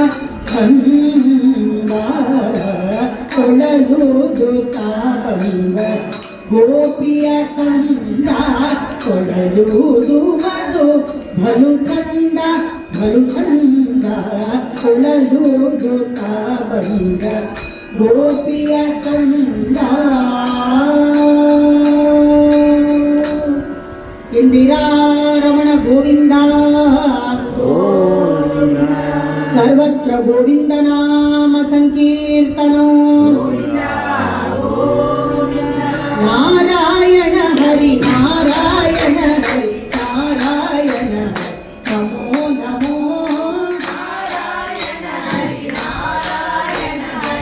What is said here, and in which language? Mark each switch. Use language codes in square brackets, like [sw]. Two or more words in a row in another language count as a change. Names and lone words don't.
[kn] ಚಂದ ಕೊಳಲೂದುತ ಬಂದ ಗೋಪಿಯ ಕಂದ ಕೊಳಲೂದುವುದು ಬಲು ಚಂದ ಬಲು ಚಂದ ಕೊಳಲೂದುತ ಬಂದ ಗೋಪಿಯ ಕಂದ [sa] ಇಂದಿರಾ ರಮಣ ಗೋವಿಂದ ಸರ್ವತ್ರ ಗೋವಿಂದ ನಾಮ ಸಂಕೀರ್ತನೋ ನಾರಾಯಣ ಹರಿ ನಾರಾಯಣ ಹರಿ ನಾರಾಯಣ ಹರಿ ನಮೋ ನಮೋ ನಾರಾಯಣ ಹರಿ ನಾರಾಯಣ ಹರಿ